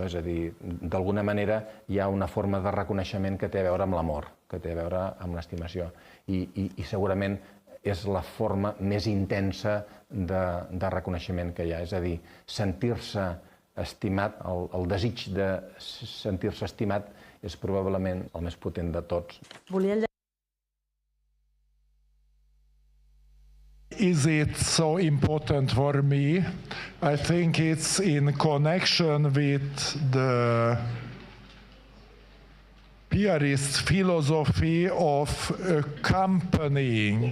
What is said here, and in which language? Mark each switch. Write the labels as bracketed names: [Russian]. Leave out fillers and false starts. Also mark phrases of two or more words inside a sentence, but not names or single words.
[Catalan] És a dir, d'alguna manera hi ha una forma de reconeixement que té a veure amb l'amor, que té a veure amb l'estimació. I segurament és la forma més intensa de reconeixement que hi ha. És a dir, sentir-se estimat, el desig de sentir-se estimat és probablement el més potent de tots. [English] Is it so important for me? I think it's in connection with the Piarist philosophy of accompanying.